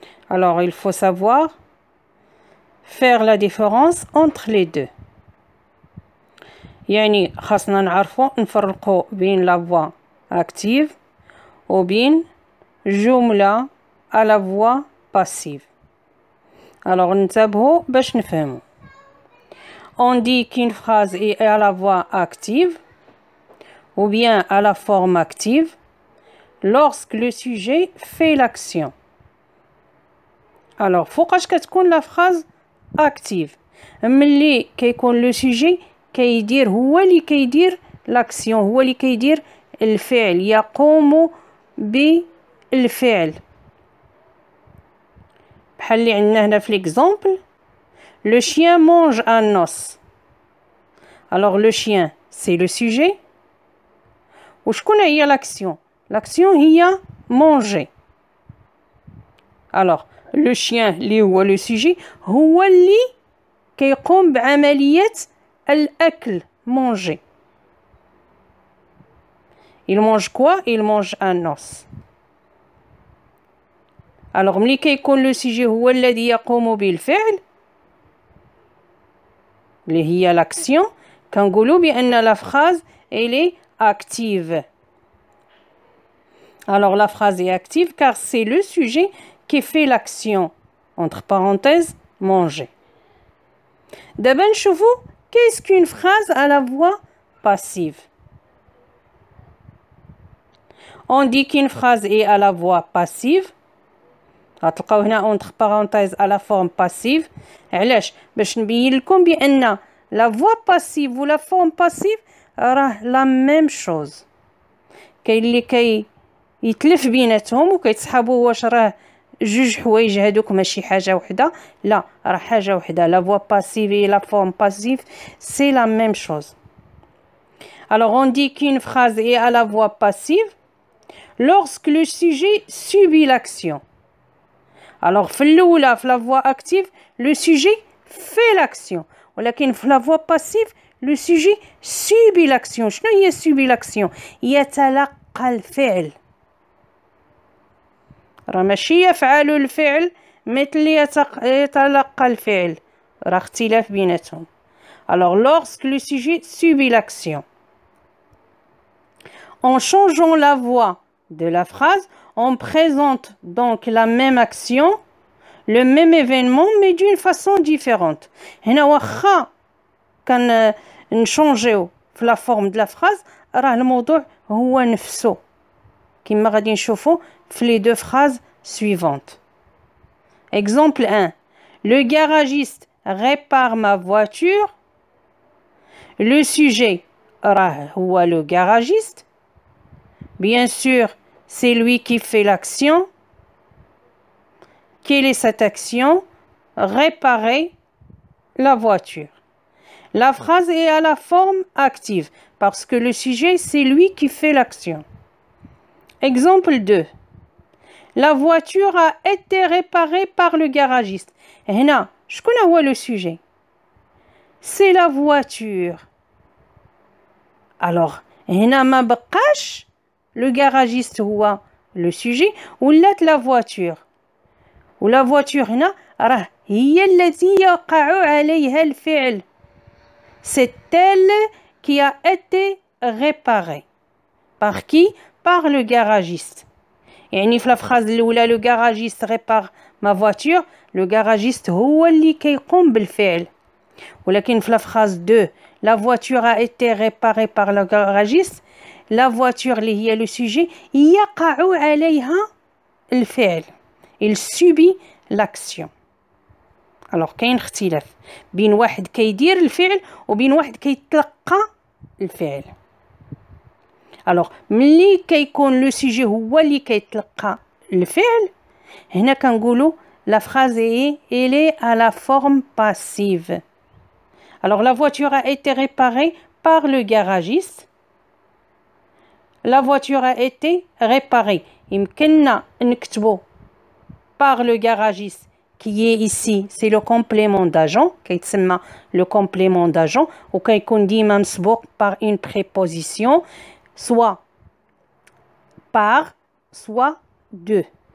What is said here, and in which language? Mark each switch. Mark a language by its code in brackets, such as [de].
[fr] Alors, il faut savoir faire la différence entre les deux. [ar] يعني خاصنا نعرفوا نفرقوا بين [fr] la voix active [ar] وبين جملة [fr] à la voix passive. [ar] Alors, ننتبهوا باش نفهموا. [fr] On dit qu'une phrase est à la voix active ou bien à la forme active lorsque le sujet fait l'action. [ar] Alors, فوقاش كتكون [fr] la phrase active [ar] ملي كيكون [fr] le sujet [ar] كيدير هو اللي كيدير l'action هو اللي كيدير الفعل يقوم بالفعل بحال اللي عندنا هنا في [fr] l'exemple le chien mange un os. Alors le chien c'est le sujet [ar] وشكون هي [fr] l'action l'action هي manger. Alors le chien [ar] اللي هو [fr] le sujet [ar] هو اللي كيقوم بعملية الأكل manger. [fr] Il mange quoi? Il mange un os. [ar] Alors ملي كيكون le sujet هو الذي يقوم بالفعل اللي هي l'action كنقولوا بأن [fr] la phrase elle est active. Alors la phrase est active car c'est le sujet qui fait l'action entre parenthèses manger. [ar] دابا نشوفوا [fr] qu'est-ce qu'une phrase à la voix passive. On dit qu'une phrase est à la voix passive. [ar] غتلقاو هنا [fr] entre parenthèses à la forme passive. [ar] علاش؟ باش نبين لكم بأن [fr] la voix passive ou la forme passive راه la même chose. [ar] كاين اللي يتلف بيناتهم وكيتصحابوا واش راه جوج حوايج هادوك ماشي حاجة وحدة. لا راه حاجة وحدة. [fr] La voix passive et la forme passive c'est la même chose. Alors on dit qu'une phrase est à la voix passive lorsque le sujet subit l'action. Alors [ar] في الأولى في [fr] la voix active le sujet fait l'action [ar] ولكن في [fr] la voix passive le sujet subit l'action. [ar] شنو هي [fr] subit l'action؟ [ar] يتلقى الفعل. راه ماشي يفعل الفعل مثل يتلقى الفعل راه اختلاف بيناتهم. [fr] Alors lorsque le sujet subit l'action en changeant la voix de la phrase on présente donc la même action le même événement mais d'une façon différente. [ar] هنا واخا كان نشونجيو في [fr] la forme de la phrase [ar] راه الموضوع هو نفسه كما غادي نشوفوا في [fr] les deux phrases suivantes. Exemple 1. Le garagiste répare ma voiture. Le sujet [ar] راه هو [fr] le garagiste. Bien sûr, c'est lui qui fait l'action. Quelle est cette action? Réparer la voiture. La phrase est à la forme active parce que le sujet c'est lui qui fait l'action. Exemple 2. La voiture a été réparée par le garagiste. [ar] هنا شكون هو [fr] le sujet? C'est la voiture. Alors [ar] هنا ما بقاش [fr] le garagiste هو le sujet [ar] ولات [fr] la voiture. [ar] ولا voiture هنا راه هي التي يقع عليها الفعل. [fr] C'est elle qui a été réparée. Par qui? Par le garagiste. [ar] يعني في [fr] la phrase الأولى le garagiste répare ma voiture le garagiste [ar] هو اللي كيقوم بالفعل. ولكن في [fr] la phrase 2 la voiture a été réparée par le garagiste la voiture اللي هي le sujet [ar] يقع عليها الفعل. [fr] Il subit l'action. [ar] Alors كاين اختلاف بين واحد كيدير الفعل وبين واحد كيتلقى الفعل. alors ملي كيكون لو سوجي هو اللي كيتلقى الفعل هنا كنقولوا [fr] la phrase elle est à la forme passive. alors la voiture a été réparée par le garagiste. la voiture a été réparée [ar] يمكننا نكتبوا [fr] par le garagiste qui est ici c'est le complément d'agent كيتسمى le complément d'agent [ar] وكيكون ديما مسبوق [fr] par une préposition soit par soit de.